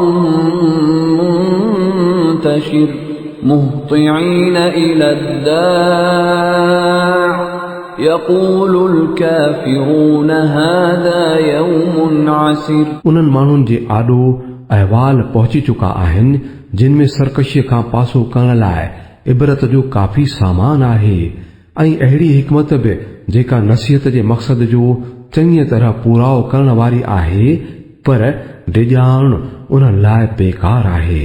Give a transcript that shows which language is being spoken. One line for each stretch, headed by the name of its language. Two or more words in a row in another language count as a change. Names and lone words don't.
Arabic: منتشر مهطعين إلى الداع يقول الكافرون هذا يوم عسر
Sindhi: उन्हनि माण्हुनि जे आॾो अहवाल पहुची चुका आहिनि जिन में सरकशीअ खां पासो करण लाइ इबरत जो काफ़ी सामान आहे ऐं अहिड़ी हिकमत बि जेका नसीहत जे मक़सद जो चङी तरह पूराओ करण वारी आहे पर डिॼाण उन्हनि लाइ बेकार आहे।